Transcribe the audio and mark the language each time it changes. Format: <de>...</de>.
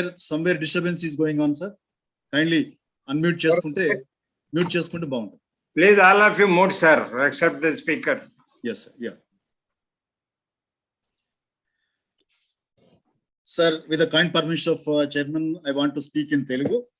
<en>somewhere disturbance is going on, sir. Kindly unmute</en> <te>చేసుకుంటే mute చేసుకుంటే బాగుంటుంది.</te> <en>Please all of you mute, sir, except the speaker. Yes, sir. Yeah. Sir, with the kind permission of Chairman, I want to speak in Telugu.</en>